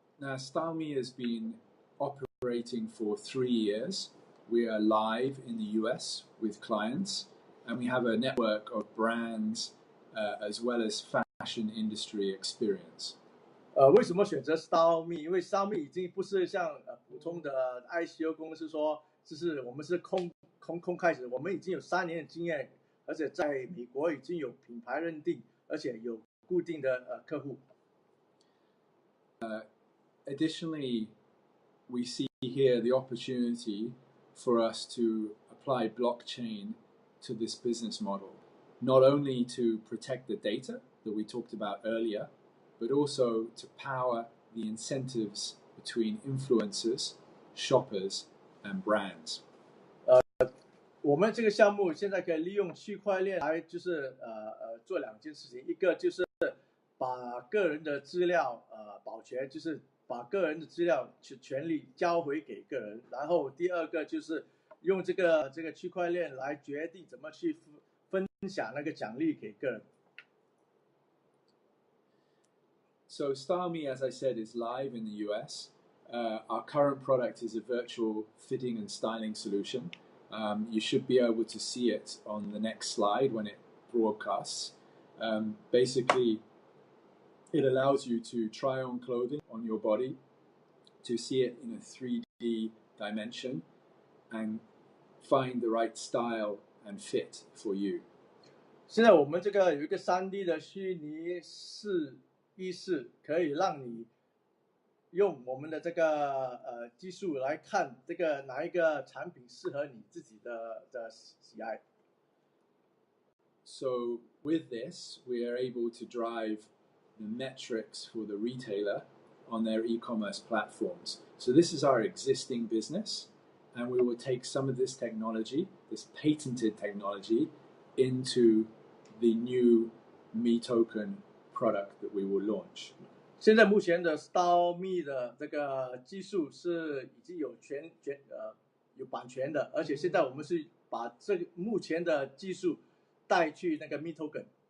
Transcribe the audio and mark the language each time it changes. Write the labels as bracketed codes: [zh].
[en] Now StyleMe has been operating for 3 years. We are live in the US with clients, and we have a network of brands as well as fashion industry experience. [zh] 为什么选择 StyleMe？ 因为 StyleMe 已经不是像普通的 ICO 公司说，就是我们是空开始，我们已经有3年的经验，而且在美国已经有品牌认定，而且有固定的客户。 [en] Additionally, we see here the opportunity for us to apply blockchain to this business model, not only to protect the data that we talked about earlier, but also to power the incentives between influencers, shoppers, and brands. [zh] 我们这个项目现在可以利用区块链来就是做2件事情，一个就是把个人的资料保全，就是把个人的资料权利交回给个人，然后第二个就是用这个区块链来决定怎么去分享那个奖励给个人。 [en] So StyleMe, as I said, is live in the US. Our current product is a virtual fitting and styling solution. You should be able to see it on the next slide when it broadcasts. Basically, it allows you to try on clothing on your body, to see it in a 3D dimension, and find the right style and fit for you. [zh] 现在我们这个有一个3D 的虚拟意识，可以让你用我们的这个技术来看这个哪一个产品适合你自己的喜爱。 [en] So with this, we are able to drive the metrics for the retailer on their e-commerce platforms. So this is our existing business, and we will take some of this technology, this patented technology, into the new Me Token product that we will launch. [zh] 现在目前的 Style Me 的这个技术是已经有有版权的，而且现在我们是把这个目前的技术带去那个 Me Token。